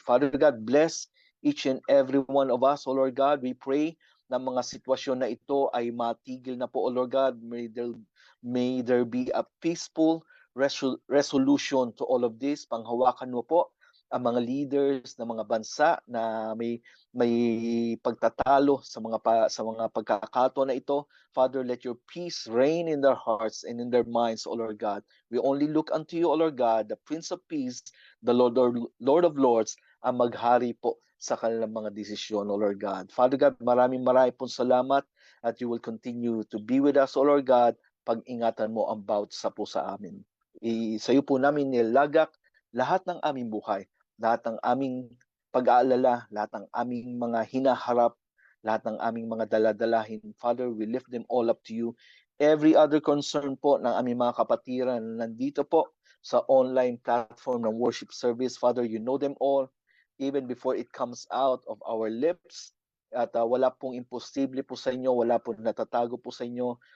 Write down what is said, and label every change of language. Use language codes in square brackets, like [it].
[en] Father God, bless each and every one of us, O Lord God. We pray [tl] na mga sitwasyon na ito ay matigil na po, O Lord God. [en] May there be a peaceful resolution to all of this. [tl] Panghawakan mo po ang mga leaders ng mga bansa na may pagtatalo sa mga pagkakataon na ito. [en] Father, let your peace reign in their hearts and in their minds, O Lord God. We only look unto you, O Lord God, the Prince of Peace, the Lord of Lords, [tl] ang maghari po sa kanilang mga desisyon, [en] O Lord God. Father God, [tl] maraming pong salamat, [en] at you will continue to be with us, O Lord God. [tl] Pag-ingatan mo ang bawat sa po sa amin. Sa iyo po namin nilagak lahat ng aming buhay, lahat ng aming pag-aalala, lahat ng aming mga hinaharap, lahat ng aming mga daladalahin. [en] Father, we lift them all up to you. Every other concern [tl] po ng aming mga kapatiran na nandito po sa [en] online platform ng worship service, Father, you know them all, even before it comes out of our lips. [tl] At wala pong imposible po sa inyo, wala pong natatago po sa inyo.